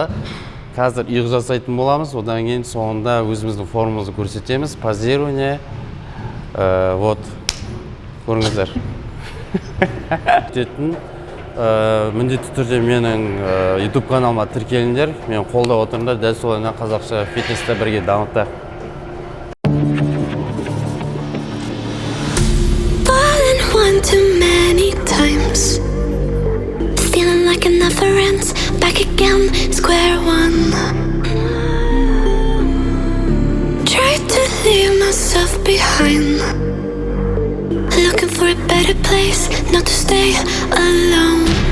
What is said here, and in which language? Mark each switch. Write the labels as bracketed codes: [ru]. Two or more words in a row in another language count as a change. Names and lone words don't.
[kk] Қазір иық жасайтын боламыз. Одан кейін соңында өзіміздің формамызды көрсетеміз. [ru] Позирование. Вот. Көріңіздер. [kk] Міндетті түрде менің YouTube каналыма тіркеліңдер. Мен қолдап отырмын, дәл солайынан қазақша фитнесті бірге дамытайық. [en] Too many times, feeling like it never ends. Back again, square one. Tried to leave myself behind, looking for a better place, not to stay alone.